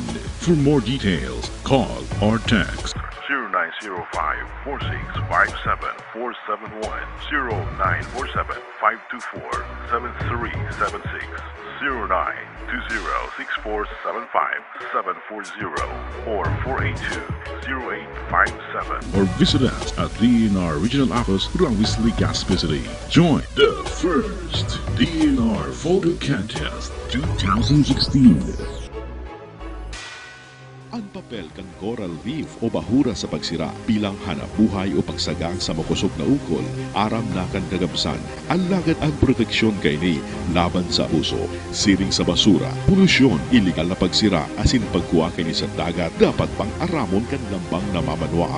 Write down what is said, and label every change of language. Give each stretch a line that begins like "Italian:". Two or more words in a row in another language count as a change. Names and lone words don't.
English: For more details, call or text 0905-4657-471, 0947-524-7376, 0920-6475-740, or 482-0857. Or visit us at DNR Regional Office, Ruangwis, Legazpi City. Join the first DNR Photo Contest 2016.
Bikol: Ang papel kang coral reef o bahura sa pagsira bilang hanabuhay o pagsagang sa makusog na ukol, aram na kan kagabsan, alagad ang proteksyon kay ni laban sa abuso, siring sa basura, polusyon, iligal na pagsira, asin pagkuha kay ni sa dagat, dapat pang aramon kan lambang namamanwaan.